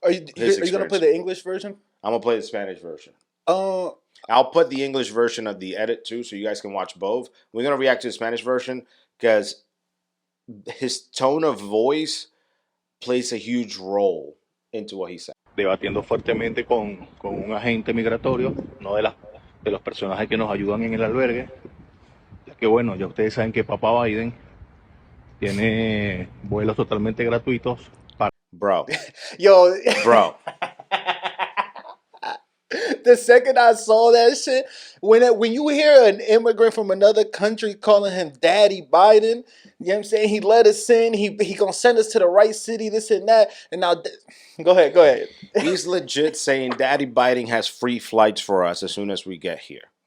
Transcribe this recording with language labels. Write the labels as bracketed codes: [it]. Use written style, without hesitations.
[en] Are you gonna play the English version? I'm gonna play the Spanish version. Oh. I'll put the English version of the edit too, so you guys can watch both. We're gonna react to the Spanish version because his tone of voice plays a huge role into what he said. [es] Debatiendo fuertemente con un agente migratorio, uno de los personajes que nos ayudan en el albergue, ya que bueno, ya ustedes saben que Papá Biden tiene vuelos totalmente gratuitos para... [en] Bro. Yo. Bro. The second I saw that shit, when you hear an immigrant from another country calling him Daddy Biden, you know what I'm saying? He let us in. He gonna send us to the right city, this and that. And now, go ahead. He's legit saying Daddy Biden has free flights for us as soon as we get here.